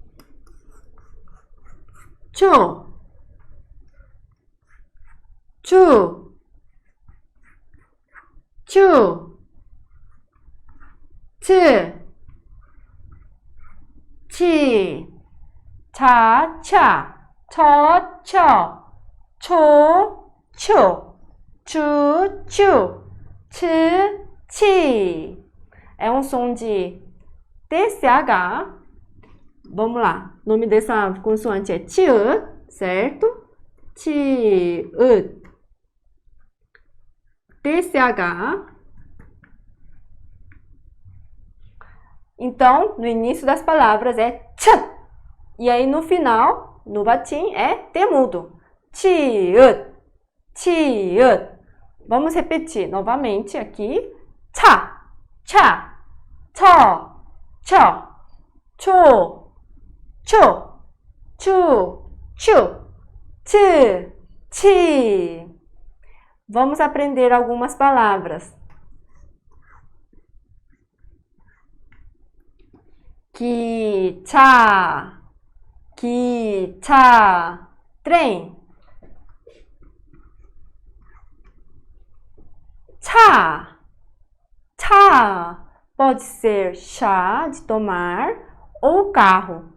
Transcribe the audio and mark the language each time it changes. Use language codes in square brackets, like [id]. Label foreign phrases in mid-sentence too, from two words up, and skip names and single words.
[ko] 주, 치, 자, 초, 치. [pt] É um som de TCH. Vamos lá. O nome dessa consoante é tiut, certo? Tiut. TCH. Então, no início das palavras é ch. E aí no final, no batim, é T mudo. Tiut. Vamos repetir novamente aqui. [ko] 차, 초, 치. [pt] Vamos aprender algumas palavras. [ko] 기차, 기차, [pt] trem. Chá, chá, pode ser chá de tomar ou carro.